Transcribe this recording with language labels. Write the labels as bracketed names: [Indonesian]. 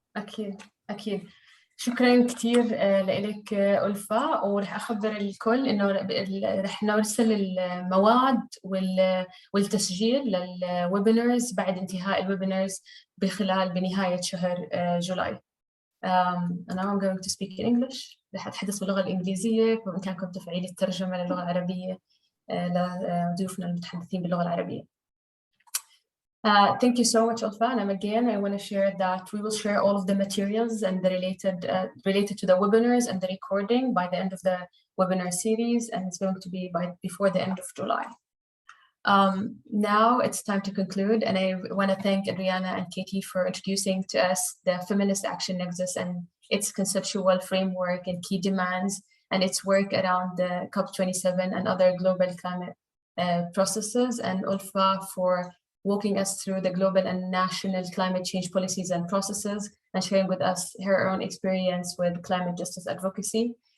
[Arabic] أكيد أكيد. شكرا كثير لك ألفا، ورح أخبر الكل إنه رح نرسل الموعد والتسجيل للويبينارز بعد انتهاء الويبينارز بنهاية شهر جولاي. [English] And now I'm going to speak in English. [Arabic] رح أتحدث باللغة الإنجليزية، بإمكانكم تفعيل الترجمة للغة العربية لضيوفنا المتحدثين باللغة العربية. [English] Thank you so much, Alfa. And again, I want to share that we will share all of the materials and the related to the webinars and the recording by the end of the webinar series, and it's going to be before the end of July. Now it's time to conclude, and I want to thank Adriana and Katie for introducing to us the Feminist Action Nexus and its conceptual framework and key demands, and its work around the COP27 and other global climate processes, and Ulfa for walking us through the global and national climate change policies and processes and sharing with us her own experience with climate justice advocacy.